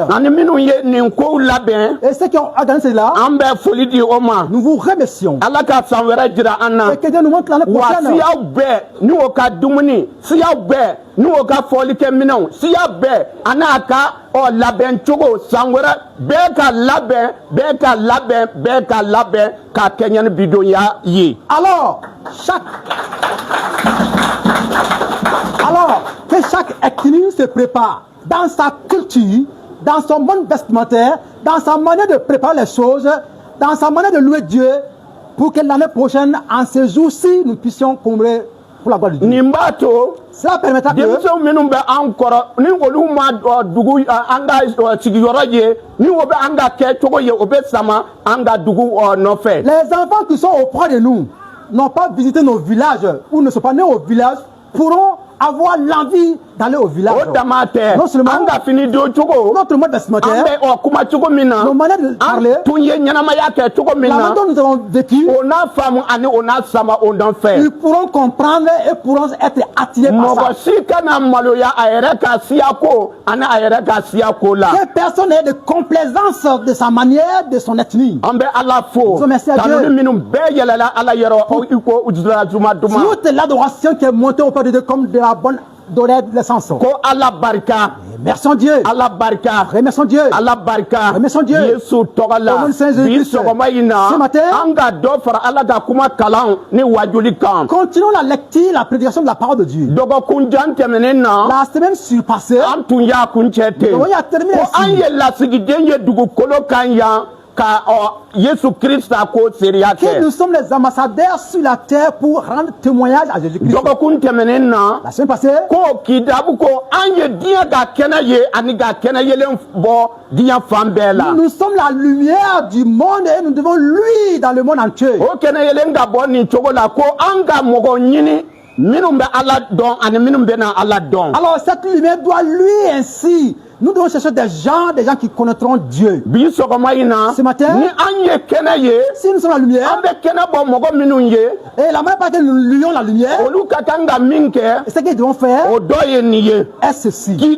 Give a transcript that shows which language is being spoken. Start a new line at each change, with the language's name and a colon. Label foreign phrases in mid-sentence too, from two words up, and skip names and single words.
Bambara: ani minnu ye nin kow labɛn
French: Et ceux qui ont organisé cela,
Bambara: an bɛ foli di o ma
French: nous vous remercions.
Bambara: ala ka san wɛrɛ jira an na
French: Et que Dieu nous montre l'année
Bambara: wa
French: prochaine.
Bambara: siyaw bɛɛ ni o ka dumuni siyaw bɛɛ ni o ka fɔlikɛminɛnw siya bɛɛ ani a ka labɛn cogo san wɛrɛ bɛɛ ka labɛn bɛɛ ka labɛn bɛɛ ka labɛn k'a kɛ ɲɛni bidonya ye
French: Alors, que chaque ethnie se prépare dans sa culture, dans son mode vestimentaire, dans sa manière de préparer les choses, dans sa manière de louer Dieu, pour que l'année prochaine, en ce jour-ci, nous puissions combler pour la gloire de Dieu.
Bambara: nin b'a to
French: Cela permettra que
Bambara: denmisɛnw minnu bɛ an kɔrɔ ni olu ma dugu an ka sigiyɔrɔ ye ni o bɛ an ka kɛ cogo ye o bɛ sama an ka dugu nɔfɛ
French: les enfants qui sont auprès de nous, n'ont pas visité nos villages, ou ne sont pas nés au village, pourront avoir l'envie d'aller au village.
Bambara: o dama tɛ
French: Non seulement
Bambara: an ka fini don cogo
French: notre mode
Bambara: an
French: vestimentaire,
Bambara: bɛ kuma cogo min na
French: nos manières de parler,
Bambara: an tun ye ɲɛnamaya kɛ cogo min la na
French: manière dont nous avons vécu,
Bambara: o n'a faamu ani o n'a sama o nɔfɛ
French: ils pourront comprendre et pourront être attirés par
Bambara: mɔgɔ
French: ça.
Bambara: si kana maloya a yɛrɛ ka siya ko ani a yɛrɛ ka siya ko la
French: Que personne n'ait de complaisance de sa manière, de son ethnie.
Bambara: an bɛ ala fo
French: Remercie à Dieu.
Bambara: tanuni minnu bɛɛ yɛlɛla ala yɔrɔ i ko duma duma
French: Toute l'adoration qui est montée auprès de Dieu comme de la bonne odeur de l'essence.
Bambara: ko ala barika
French: Remercions Dieu.
Bambara: ala barika
French: Remercions Dieu.
Bambara: ala barika
French: Remercions Dieu.
Bambara: yesu tɔgɔ la
French: Au nom de Saint
Bambara: bi
French: Jésus-Christ.
Bambara: sɔgɔma in na
French: Ce matin,
Bambara: an ka dɔ fara ala ka kuma kalan ni wajuli kan
French: continuons la lecture, la prédication de la parole de Dieu.
Bambara: dɔgɔkunjan tɛmɛnen na
French: La semaine surpassée,
Bambara: an tun y'a kuncɛ ten
French: on y a terminé
Bambara: ko an
French: ici.
Bambara: ye lasigiden ye dugukolo kan yan ka yesu krista ko seriya
French: Que
Bambara: kɛ
French: nous sommes les ambassadeurs sur la terre pour rendre témoignage à Jésus-Christ.
Bambara: dɔgɔkun tɛmɛnen na
French: La semaine passée,
Bambara: ko kidabu ko an ye diɲɛ ka kɛnɛ ye ani ka kɛnɛ yelen bɔ diɲɛ fan bɛɛ la
French: nous sommes la lumière du monde et nous devons luire dans le monde entier.
Bambara: o kɛnɛ yelen ka bɔ nin cogo la ko an ka mɔgɔ ɲini
French: Alors cette lumière doit lui ainsi. Nous devons chercher des gens qui connaîtront Dieu. Ce matin, si nous sommes la lumière, et la manière par laquelle nous lions la lumière, et ce qu'ils devront faire, est ceci.